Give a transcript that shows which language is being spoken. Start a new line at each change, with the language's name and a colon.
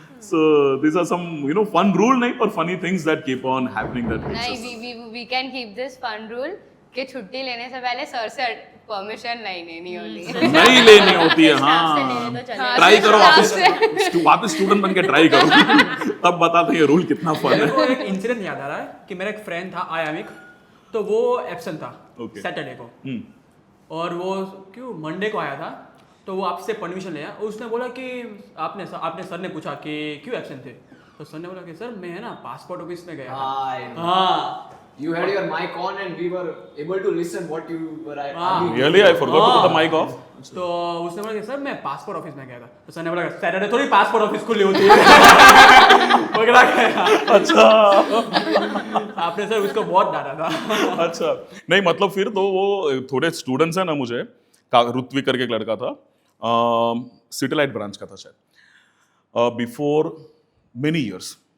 English: So these are some fun rule
Hindi: नहीं पर
English: funny things that keep on happening that makes us.
Hindi: नहीं,
English: we can keep this fun rule
Hindi: कि छुट्टी लेने से पहले सर से परमिशन नहीं लेनी होती. नहीं लेनी होती है. हाँ ट्राई करो वापस स्टूडेंट बन के ट्राई करो. तब बताते हैं रूल कितना फन मेरे को है. एक इंसिडेंट याद आ रहा है कि मेरा एक फ्रेंड था आयामिक. तो वो एब्सेंट था
English: Okay.
Hindi: सैटरडे को. और वो क्यों मंडे को आया था. तो वो आपसे परमिशन लिया. उसने बोला कि आपने सर ने पूछा कि क्यों एब्सेंट थे. तो सर ने बोला कि सर मैं है ना पासपोर्ट ऑफिस में गया था. हाँ.
English: You had your mic on and we were able to listen what you were arguing. Really I forgot to put the mic off.
Hindi: तो उसने बोला कि सर मैं पासपोर्ट ऑफिस में गया था. तो सर ने बोला सैटरडे थोड़ी पासपोर्ट ऑफिस खुली होती है. पकड़ा गया. अच्छा. आपने सर उसको बहुत डांटा था. अच्छा नहीं मतलब फिर तो वो थोड़े स्टूडेंट्स हैं ना मुझे ऋत्विक करके एक लड़का था सिटीलाइट ब्रांच का था शायद
English: Before many years.